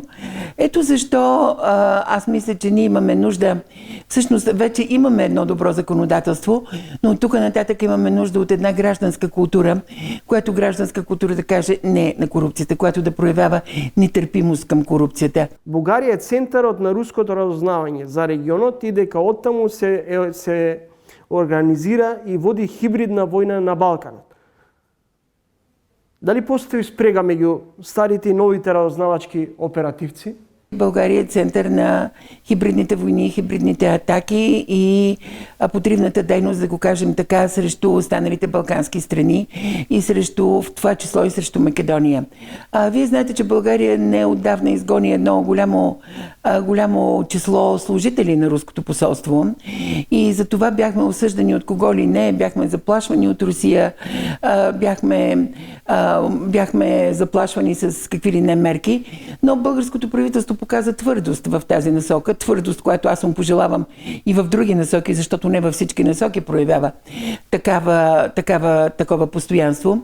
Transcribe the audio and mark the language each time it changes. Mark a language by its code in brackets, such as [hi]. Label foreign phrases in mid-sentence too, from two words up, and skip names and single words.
[bg] Ето защо аз мисля, че ние имаме нужда, всъщност вече имаме едно добро законодателство, но от тук нататък имаме нужда от една гражданска култура, която гражданска култура да каже не на корупцията, която да проявява нетърпимост към корупцията. [mk] Бугарија е центарот на руското разузнавање за регионот и дека оттаму се организира и води хибридна војна на Балканот. Дали постои спрега меѓу старите и новите разузнавачки оперативци? [bg] България е център на хибридните войни, хибридните атаки и подривната дейност, да го кажем така, срещу останалите балкански страни и срещу, в това число и срещу Македония. Вие знаете, че България не отдавна изгони едно голямо число служители на руското посолство и за това бяхме осъждани от кого ли не, бяхме заплашвани от Русия, бяхме заплашвани с какви ли не мерки, но българското правителство показа твърдост в тази насока, твърдост, която аз му пожелавам и в други насоки, защото не във всички насоки проявява такова постоянство.